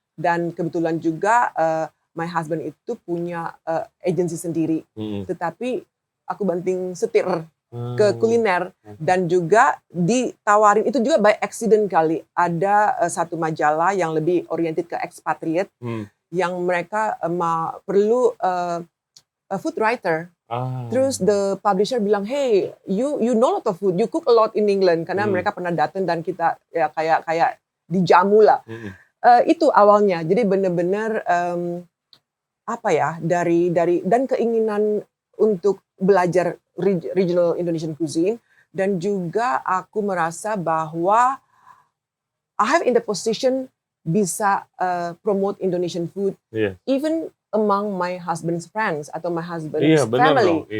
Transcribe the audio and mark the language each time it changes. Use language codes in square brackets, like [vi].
[id] Dan kebetulan juga [en] my husband [id] itu punya agensi sendiri. Tetapi aku banting setir ke kuliner. Dan juga ditawarin, itu juga [en] by accident [id] kali. Ada satu majalah yang lebih oriented ke expatriate. Yang mereka perlu food writer. Terus [en] the publisher bilang, hey, you know lot of food, you cook a lot in England. [id] Karena mereka pernah datang dan kita ya kayak dijamu lah. Itu awalnya. Jadi benar-benar dari dan keinginan untuk belajar [en] regional Indonesian cuisine, [id] dan juga aku merasa bahwa [en] I have in the position [id] bisa [en] promote Indonesian food, even among my husband's friends [id] atau [en] my husband's family.